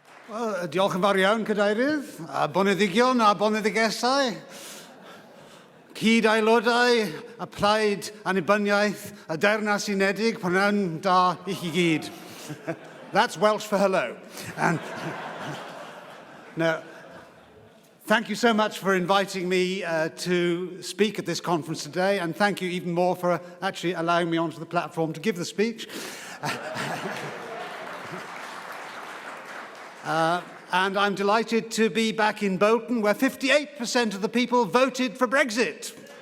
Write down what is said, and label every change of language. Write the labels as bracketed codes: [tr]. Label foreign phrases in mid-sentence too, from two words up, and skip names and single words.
[cy] Diolch yn fawr iawn, Cadeirydd. Boneddigion a boneddigesau. Cyd aelodau, y plaid annibyniaeth, y Deyrnas Unedig, prynawn da I chi gyd. [en] That's Welsh for hello. And now, thank you so much for inviting me to speak at this conference today, and thank you even more for actually allowing me onto the platform to give the speech. And I'm delighted to be back in Bolton, where 58% of the people voted for Brexit.